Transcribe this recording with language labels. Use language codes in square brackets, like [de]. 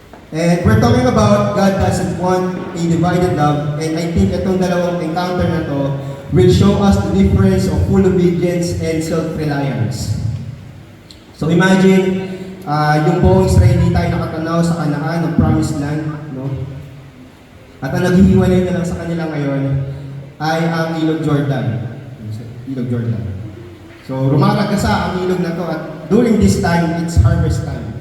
[en] And we're talking about God doesn't want a divided love, and I think [tl] itong dalawang encounter na to [en] will show us the difference of full obedience and self-reliance. [tl] So imagine yung buong Israelita ay nakatanaw sa Kanaan ng Promised Land, no? At ang naghihiwalay na lang sa kanila ngayon ay ang Ilog Jordan. Ilog Jordan. So, rumaragasa ang ilog na to at [en] during this time, it's harvest time.